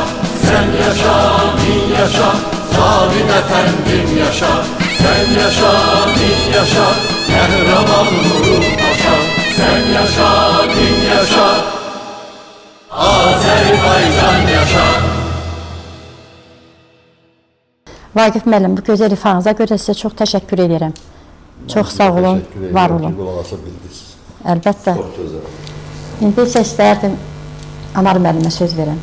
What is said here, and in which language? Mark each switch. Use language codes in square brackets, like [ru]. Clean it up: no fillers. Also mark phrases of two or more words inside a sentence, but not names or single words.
[az] Sen yaşa, min yaşa, Cavit efendim yaşa. Sen yaşa, min yaşa, kahraman Nuru Paşa. Sen yaşa, bin yaşa, Azərbaycan yaşa. Vaqif müəllim, bu gözəl ifanıza görə sizə çox təşəkkür edirəm. Çox sağ olun, var olun. Əlbəttə. İndi isə istərdim Anar müəllimə söz verəm.